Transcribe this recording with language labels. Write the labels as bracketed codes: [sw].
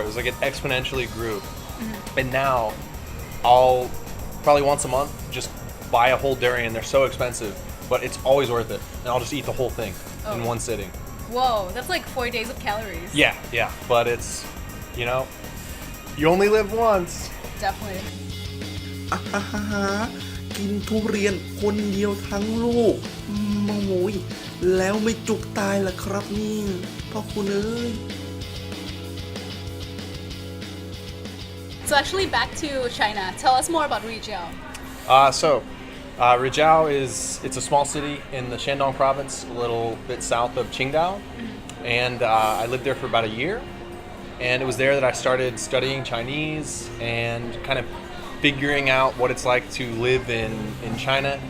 [en] It was like it exponentially grew. And now I'll probably once a month just buy a whole durian. They're so expensive, but it's always worth it. And I'll just eat the whole thing in one sitting. Whoa, that's like 4 days of calories. Yeah, but it's, you only live once. Definitely. [th] ฮ่าฮ่าฮ่ากินทุเรียนคนเดียวทั้งลูกโอ้ยแล้วไม่จุกตายล่ะครับนี่พ่อคุณเอ้ย [en] So actually back to China. Tell us more about Rizhao. Rizhao it's a small city in the Shandong province, a little bit south of Chengdu. And I lived there for about a year. And it was there that I started studying Chinese and kind of figuring out what it's like to live in China.